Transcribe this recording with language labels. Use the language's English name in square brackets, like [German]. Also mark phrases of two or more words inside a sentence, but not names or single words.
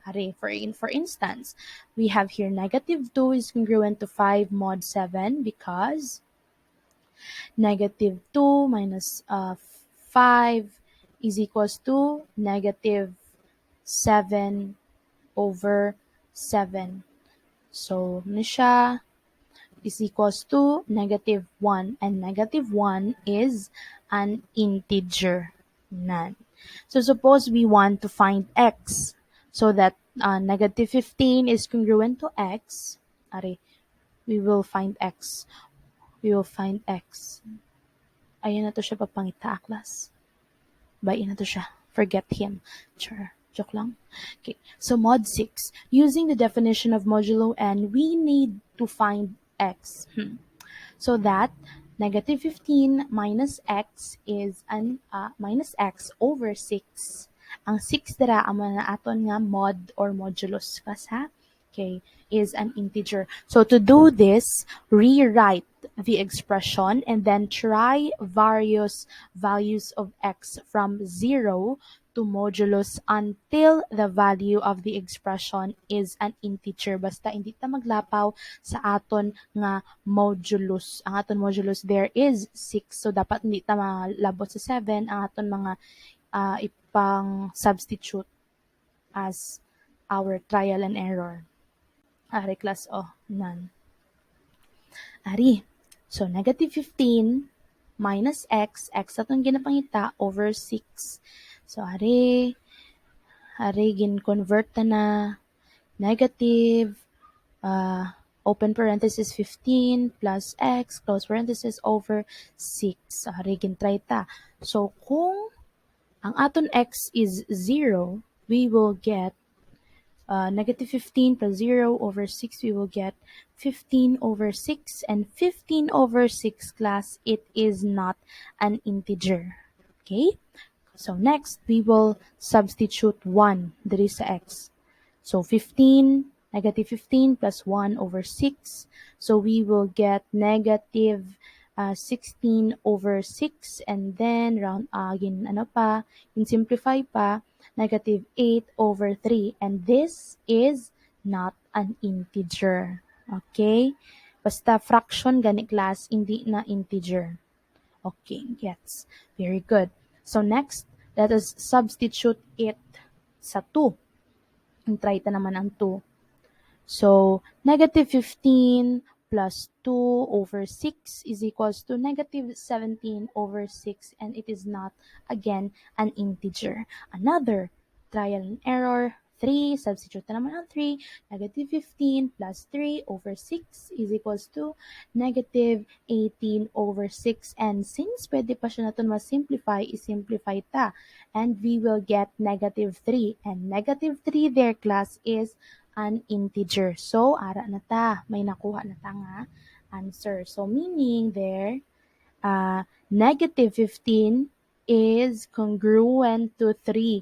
[English] For instance, we have here negative 2 is congruent to 5 mod 7 because negative 2 minus 5 is equals to negative 7 over 7. So, [Hiligaynon] ano siya? [English] Is equals to negative 1, and negative 1 is an integer. Nan. So suppose we want to find x, so that negative 15 is congruent to x. We will find x. [Hiligaynon] Ayan na to siya papangita, class. Bayin na to siya. [English] Forget him. Sure. [Hiligaynon] Joke lang. [English] Okay. So mod 6. Using the definition of modulo n, we need to find x. So that negative 15 minus x is minus x over 6. [Hiligaynon] Ang 6 dara ang na aton nga [English] mod or modulus [Hiligaynon] kas ha. [English] Okay, is an integer. So to do this, rewrite the expression and then try various values of x from 0 to modulus until the value of the expression is an integer. [Hiligaynon] Basta hindi ta maglapaw sa aton nga modulus. Ang aton modulus [English] there is 6. [Hiligaynon] So dapat hindi ta malabot sa 7 ang aton mga ipang substitute [English] as our trial and error. [Hiligaynon] Ari class none. Ari. [English] So negative 15 minus x [Hiligaynon] atong ginapangita [English] over 6. So [Hiligaynon] ari gin-convert na [English] negative open parenthesis 15 plus x close parenthesis over 6. So [Hiligaynon] ari gin-try ta. So kung ang aton [English] x is 0, we will get negative 15 plus 0 over 6, we will get 15 over 6. And 15 over 6, class, it is not an integer. Okay? So next, we will substitute 1 there is x. So 15, negative 15 plus 1 over 6. So we will get negative 16 over 6. And then, round again, simplify pa, negative 8 over 3. And this is not an integer. Okay? [Hiligaynon] Basta fraction gani class, hindi na integer. [English] Okay, gets. Very good. So next, let us substitute it sa 2. [Hiligaynon] Try ta naman ang 2. [English] So, negative 15 plus 2 over 6 is equals to negative 17 over 6, and it is not, again, an integer. Another trial and error, 3, substitute [Hiligaynon] na naman ang [English] 3, negative 15 plus 3 over 6 is equals to negative 18 over 6. And since [Hiligaynon] pwede pa siya natin ma-simplify, is-simplify ta. [English] And we will get negative 3. And negative 3 there, class, is an integer. So, [Hiligaynon] ara na ta. May nakuha na ta nga answer. [English] So, meaning there, negative 15 is congruent to 3.